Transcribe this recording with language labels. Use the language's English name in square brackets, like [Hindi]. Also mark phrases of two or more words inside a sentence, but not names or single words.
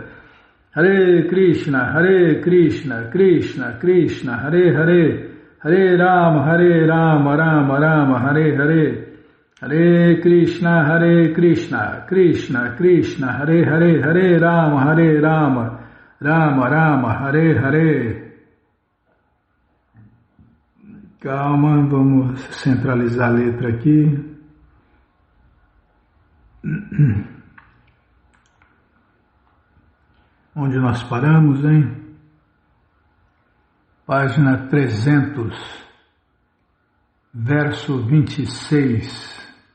[Sanskrit] Hare Krishna Krishna Krishna Hare Hare, Hare Rama Rama Rama Hare Hare, Hare Krishna Krishna Krishna Hare Hare, Hare Rama Rama Rama Hare Hare. [Portuguese] Calma, vamos centralizar a letra aqui. Onde nós paramos, hein? Página 300, verso 26.